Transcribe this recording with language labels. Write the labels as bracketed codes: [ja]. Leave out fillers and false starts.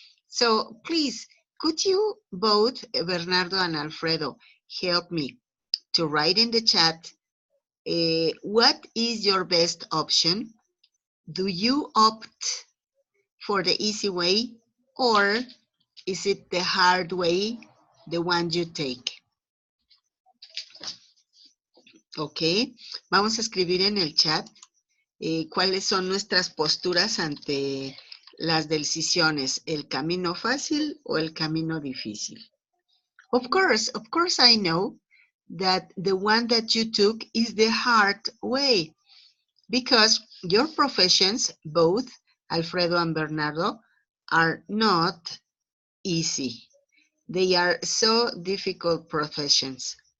[en] So please, could you both, Bernardo and Alfredo, help me to write in the chat, what is your best option? Do you opt for the easy way, or is it the hard way, the one you take? [es] Ok, vamos a escribir en el chat cuáles son nuestras posturas ante las decisiones, el camino fácil o el camino difícil. [en] Of course I know that the one that you took is the hard way because your professions, both Alfredo and Bernardo, are not easy. They are so difficult professions.